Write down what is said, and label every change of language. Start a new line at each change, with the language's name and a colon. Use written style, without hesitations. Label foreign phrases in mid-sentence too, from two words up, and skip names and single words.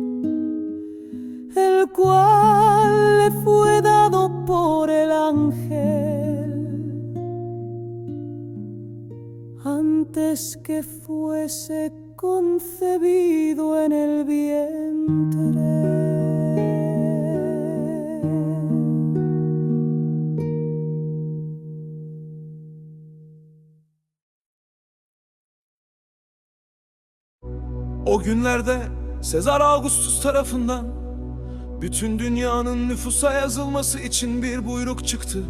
Spanish: el cual le fue dado por el ángel antes que fuese concebido en el vientre.
Turkish: O günlerde Sezar Augustus tarafından bütün dünyanın nüfusa yazılması için bir buyruk çıktı.